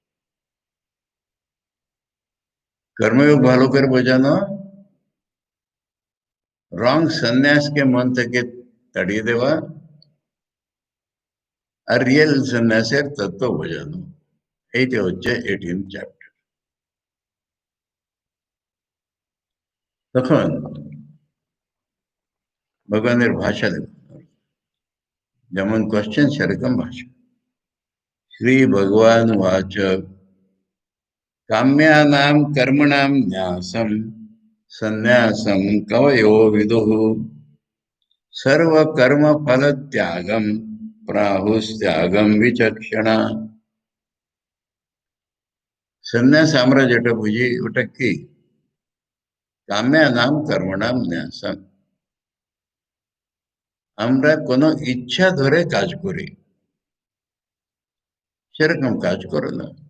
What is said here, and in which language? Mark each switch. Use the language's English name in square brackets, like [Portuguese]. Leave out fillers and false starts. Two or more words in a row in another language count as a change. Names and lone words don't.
[Bangla] কর্মযোগ ভালো করে বোঝানো, রং সন্ন্যাসকে মন থেকে তাড়িয়ে দেওয়া, আর রিয়েল সন্ন্যাসের তত্ত্ব বোঝানো, এইটা হচ্ছে 18 চ্যাপ্টার। তখন ভগবানের ভাষা দেখুন, যেমন কোশ্চেন সেরকম ভাষা। শ্রী ভগবান [Sanskrit] वाच काम्यानां कर्मणां न्यासं सन्न्यासं कवयो विदुः सर्वकर्म फल त्यागम प्राहुस्त्यागम विचक्षणा। [Bangla] সন্ন্যাস আমরা যেটা বুঝি ওটা কি, [Sanskrit] কাম্যানাম কর্মণাম ন্যাসম, [Bangla] আমরা কোনো ইচ্ছা ধরে কাজ করি, সেরকম কাজ করো না।